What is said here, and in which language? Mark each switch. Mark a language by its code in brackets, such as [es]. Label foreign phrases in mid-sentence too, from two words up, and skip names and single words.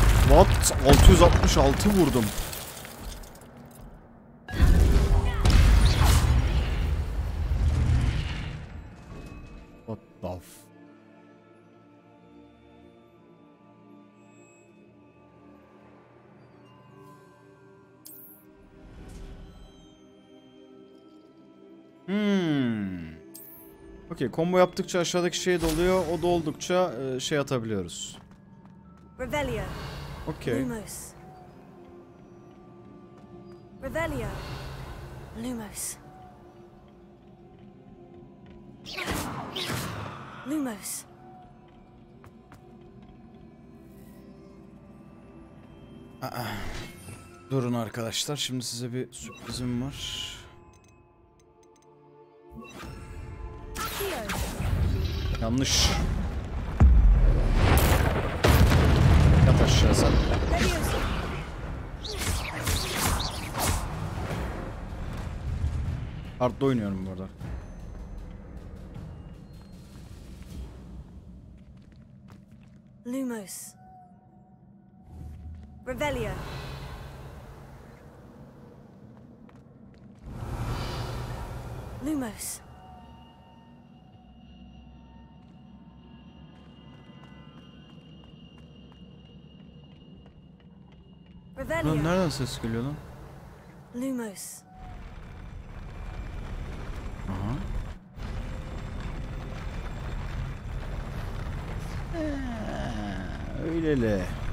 [en] What? [tr] 666 vurdum. [en] What the f... [tr] Okey, combo yaptıkça aşağıdaki şey doluyor. O doldukça şey atabiliyoruz. Revelio. Okey. Lumos. Revelio. Lumos. Lumos. Durun arkadaşlar, şimdi size bir sürprizim var. Yanlış. Yat aşağı sen. Hard'da oynuyorum bu arada. Lumos. Revelio. Lumos. Lan nereden ses geliyor lan? Lumos. Aha. Öylele.